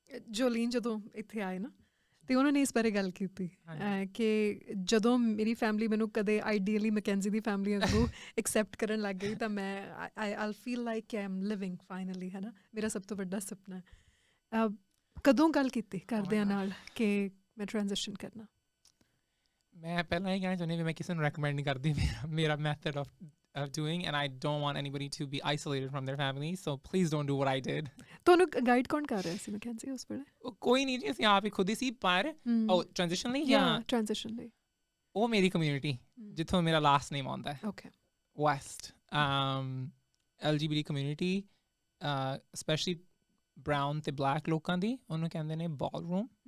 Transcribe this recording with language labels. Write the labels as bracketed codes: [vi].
[pa] ਜੋਲੀਨ ਜਦੋਂ ਇੱਥੇ ਆਏ ਨਾ ਤੇ ਉਹਨਾਂ ਨੇ ਇਸ ਬਾਰੇ ਗੱਲ ਕੀਤੀ ਕਿ ਜਦੋਂ ਮੇਰੀ ਫੈਮਿਲੀ ਮੈਨੂੰ ਕਦੇ ਆਈਡੀਅਲੀ ਮੈਕੈਂਜ਼ੀ ਦੀ ਫੈਮਿਲੀ ਵਾਂਗੂ ਐਕਸੈਪਟ ਕਰਨ ਲੱਗ ਗਈ ਤਾਂ ਮੈਂ I feel like I am living finally, ਹੈ ਨਾ। ਮੇਰਾ ਸਭ ਤੋਂ ਵੱਡਾ ਸੁਪਨਾ। ਕਦੋਂ ਗੱਲ ਕੀਤੀ ਘਰਦਿਆਂ ਨਾਲ ਕਿ ਮੈਂ ਟ੍ਰਾਂਜੀਸ਼ਨ ਕਰਨਾ? ਮੈਂ ਪਹਿਲਾਂ ਇਹ ਕਹਿਣਾ ਚਾਹੁੰਦੀ ਵੀ ਮੈਂ ਕਿਸੇ ਨੂੰ ਰეკਮੈਂਡ ਨਹੀਂ ਕਰਦੀ ਮੇਰਾ method of [en] doing, and I don't want anybody to be isolated from their family, so please don't do what I did. [pa] ਤੁਹਾਨੂੰ ਗਾਈਡ ਕੌਣ ਕਰ ਰਿਹਾ ਸੀ ਮੈਕੈਂਜ਼ੀ ਉਸ ਵੇਲੇ? ਕੋਈ ਨਹੀਂ ਜੀ, ਅਸੀਂ ਆਪ ਹੀ ਖੁਦ ਹੀ ਸੀ। ਪਰ ਟ੍ਰਾਂਜੀਸ਼ਨ ਲਈ ਜਾਂ ਟ੍ਰਾਂਜੀਸ਼ਨ ਲਈ ਉਹ ਮੇਰੀ ਕਮਿਊਨਿਟੀ ਜਿੱਥੋਂ ਮੇਰਾ ਲਾਸਟ ਨੇਮ ਆਉਂਦਾ ਹੈ, okay, West LGBT community, specially brown ਤੇ ਬਲੈਕ ਲੋਕਾਂ ਦੀ, ਉਹਨੂੰ ਕਹਿੰਦੇ ਨੇ ਬਾਲਰੂਮ।